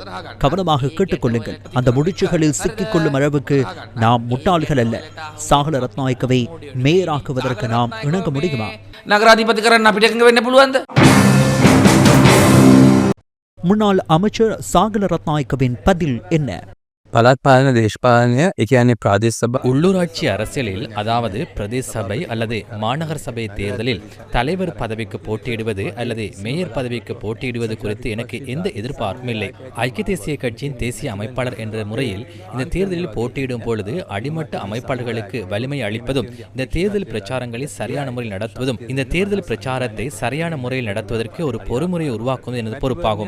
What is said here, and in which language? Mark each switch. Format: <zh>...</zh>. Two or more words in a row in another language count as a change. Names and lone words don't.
<ta>கவனமாக கேட்டுக்கொள்ளுங்கள், அந்த முடிச்சுகளில் சிக்கிக் கொள்ளும் அளவுக்கு நாம் முட்டாள்கள் அல்ல. சாகல ரத்நாயக்கவை மேயராக்குவதற்கு நாம் இணங்க முடியுமா? முன்னாள் அமைச்சர் சாகல ரத்நாயக்கவின் பதில் என்ன?</ta> <si>පළාත් පාලන දේශපාලනය ඒ කියන්නේ ප්‍රාදේශ සභා</si> <ta>உள்ளூராட்சி அரசியலில், அதாவது பிரதேச சபை அல்லது மாநகர சபை தேர்தலில் தலைவர் பதவிக்கு போட்டியிடுவது அல்லது மேயர் பதவிக்கு போட்டியிடுவது குறித்து எனக்கு எந்த எதிர்பார்ப்பும் இல்லை. ஐக்கிய தேசிய கட்சியின் தேசிய அமைப்பாளர் என்ற முறையில் இந்த தேர்தலில் போட்டியிடும் பொழுது அடிமட்ட அமைப்பாளர்களுக்கு வலிமை அளிப்பதும், இந்த தேர்தல் பிரச்சாரங்களை சரியான முறையில் நடத்துவதும், இந்த தேர்தல் பிரச்சாரத்தை சரியான முறையில் நடத்துவதற்கு ஒரு பொறுமுறையை உருவாக்குவது எனது பொறுப்பாகும்.</ta>